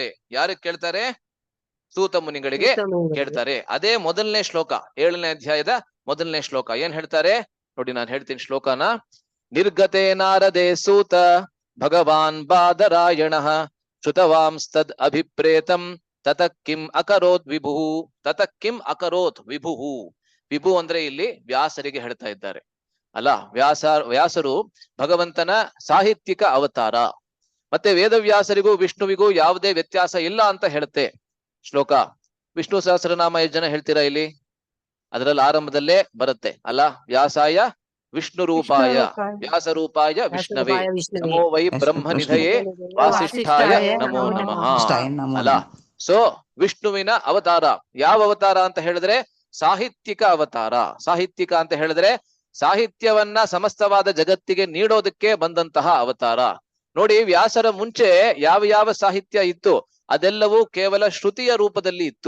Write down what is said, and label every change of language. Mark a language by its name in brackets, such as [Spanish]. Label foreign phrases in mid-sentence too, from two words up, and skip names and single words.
[Kannada] ಯಾರಿಗೆ ಕೇಳ್ತಾರೆ? ಸೂತ ಮುನಿಗಳಿಗೆ ಕೇಳ್ತಾರೆ. ಅದೇ ಮೊದಲನೇ ಶ್ಲೋಕ, 7ನೇ ಅಧ್ಯಾಯದ ಮೊದಲನೇ ಶ್ಲೋಕ ಏನ್ ಹೇಳ್ತಾರೆ ನೋಡಿ, ನಾನು ಹೇಳ್ತೀನಿ ಶ್ಲೋಕನ. [Sanskrit] ನಿರ್ಗತೆ ನಾರದೇ ಸೂತ ಭಗವಾನ್ ಬಾದರಾಯಣಃ ಶ್ರುತವಾಂಸ್ತದ್ ಅಭಿಪ್ರೇತಂ ತತಃ ಕಿಂ ಅಕರೋತ್ ವಿಭು. ತತಃ ಕಿಂ ಅಕರೋತ್ ವಿಭು. [Kannada] ವಿಭು ಅಂದ್ರೆ ಇಲ್ಲಿ ವ್ಯಾಸರಿಗೆ ಹೇಳ್ತಾ ಇದ್ದಾರೆ ಅಲ್ಲ. ವ್ಯಾಸರು ಭಗವಂತನ ಸಾಹಿತ್ಯಿಕ ಅವತಾರ. ಮತ್ತೆ ವೇದವ್ಯಾಸರಿಗೂ ವಿಷ್ಣುವಿಗೂ ಯಾವುದೇ ವ್ಯತ್ಯಾಸ ಇಲ್ಲ ಅಂತ ಹೇಳುತ್ತೆ ಶ್ಲೋಕ. ವಿಷ್ಣು ಸಹಸ್ರನಾಮ ಎಷ್ಟು ಜನ ಹೇಳ್ತೀರಾ ಇಲ್ಲಿ? ಅದರಲ್ಲಿ ಆರಂಭದಲ್ಲೇ ಬರುತ್ತೆ ಅಲ್ಲ, [Sanskrit] ವ್ಯಾಸಾಯ ವಿಷ್ಣು ರೂಪಾಯ ವ್ಯಾಸ ರೂಪಾಯ ವಿಷ್ಣವೇ ನಮೋ ವೈ ಬ್ರಹ್ಮ ನಿಧಯೇ ವಾಸಿಷ್ಠಾಯ ನಮೋ ನಮಃ ಅಲ್ಲ. [Kannada] ಸೊ ವಿಷ್ಣುವಿನ ಅವತಾರ. ಯಾವ ಅವತಾರ ಅಂತ ಹೇಳಿದ್ರೆ ಸಾಹಿತ್ಯಿಕ ಅವತಾರ. ಸಾಹಿತ್ಯಿಕ ಅಂತ ಹೇಳಿದ್ರೆ ಸಾಹಿತ್ಯವನ್ನ ಸಮಸ್ತವಾದ ಜಗತ್ತಿಗೆ ನೀಡೋದಕ್ಕೆ ಬಂದಂತಹ ಅವತಾರ. ನೋಡಿ, ವ್ಯಾಸರ ಮುಂಚೆ ಯಾವ ಯಾವ ಸಾಹಿತ್ಯ ಇತ್ತು ಅದೆಲ್ಲವೂ ಕೇವಲ ಶ್ರುತಿಯ ರೂಪದಲ್ಲಿ ಇತ್ತು.